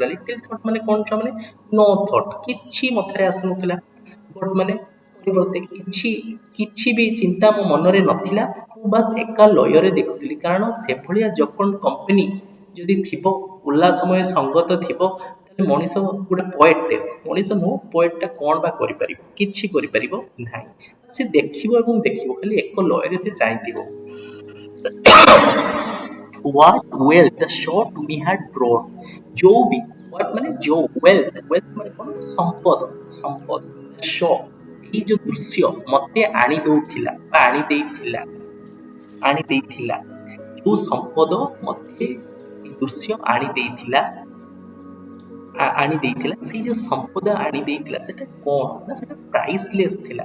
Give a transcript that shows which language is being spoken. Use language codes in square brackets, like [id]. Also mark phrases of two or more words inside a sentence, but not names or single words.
[en] little thought [or] ମାନେ କ'ଣ ଛୁଆ ମାନେ [en] no thought, [or] କିଛି ମଥାରେ ଆସୁନଥିଲା, ବଟ୍ ମାନେ ପରିବର୍ତ୍ତେ କିଛି ବି ଚିନ୍ତା ମୋ ମନରେ ନଥିଲା, ମୁଁ ବାସ୍ ଏକା ଲୟରେ ଦେଖୁଥିଲି। କାରଣ ସେଭଳିଆ [en] jocund company [or] ଯଦି ଥିବ, ଉଲ୍ଲାସମୟ ସଙ୍ଗତ ଥିବ, ତାହେଲେ ମଣିଷ ଗୋଟେ ପୋଏଟ୍ଟେ, ମଣିଷ ନୁହଁ ପୋଏଟ୍ଟା କ'ଣ ବା କରିପାରିବ, କିଛି କରିପାରିବ ନାହିଁ। ସେ ଦେଖିବ ଏବଂ ଦେଖିବ, ଖାଲି ଏକ ଲୟରେ ସେ ଚାହିଁଥିବ। [en] What wealth the show to me had brought, [or] ଯୋଉ ବି, what ମାନେ ଯୋଉ, wealth ମାନେ କ'ଣ, ସମ୍ପଦ, show, ଏଇ ଯୋଉ ଦୃଶ୍ୟ ମତେ ଆଣି ଦେଇଥିଲା, ଯୋଉ ସମ୍ପଦ ମତେ ଏ ଦୃଶ୍ୟ ଆଣି ଦେଇଥିଲା, ସେଇ ଯୋଉ ସମ୍ପଦ ଆଣି ଦେଇଥିଲା ସେଟା କ'ଣ ନା ସେଟା ପ୍ରାଇସଲେସ୍ ଥିଲା।